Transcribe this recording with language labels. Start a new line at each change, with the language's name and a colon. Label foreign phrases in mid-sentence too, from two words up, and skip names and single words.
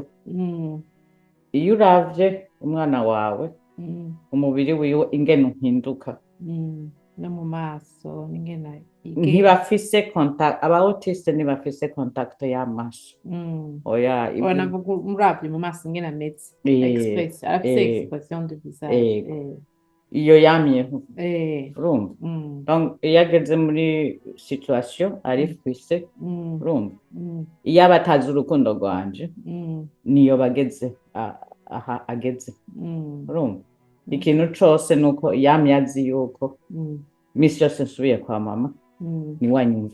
Rundi: Iyo uravye umwana wawe umubiri wiwe ingene uhinduka, no mu maso n'ingene ntibafise contact. Aba autiste ntibafise contact y'amaso. Oya, navuga muravye mu maso ingene ameze, arafise
French: expression de visage.
Rundi: Iyo yamyeho. Urumva? Donc iyo ageze muri situation arifise. Urumva? Iyo abatazi urukundo rwanje niyo bageze aha ageze. Urumva? Ikintu cose nuko yamye azi yuko misi yose nsubiye kwa mama ni wanyumva.